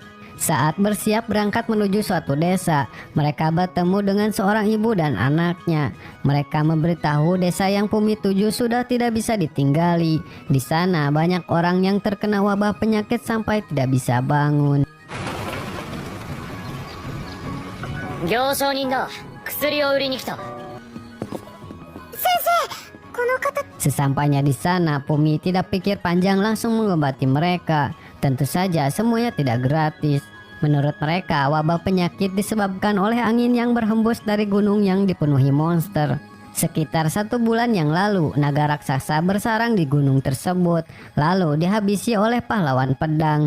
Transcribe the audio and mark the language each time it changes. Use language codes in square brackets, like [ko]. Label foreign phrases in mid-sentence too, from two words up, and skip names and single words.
[id] Saat bersiap berangkat menuju suatu desa, mereka bertemu dengan seorang ibu dan anaknya. Mereka memberitahu desa yang Fumi tuju sudah tidak bisa ditinggali. Di sana banyak orang yang terkena wabah penyakit sampai tidak bisa bangun. [ja] 行商人だ。薬を売りに来た。この方 [id] Sesampainya di sana, Fumi tidak pikir panjang langsung mengobati mereka. Tentu saja semuanya tidak gratis. Menurut mereka, wabah penyakit disebabkan oleh angin yang berhembus dari gunung yang dipenuhi monster. Sekitar 1 bulan yang lalu, naga raksasa bersarang di gunung tersebut, lalu dihabisi oleh pahlawan pedang.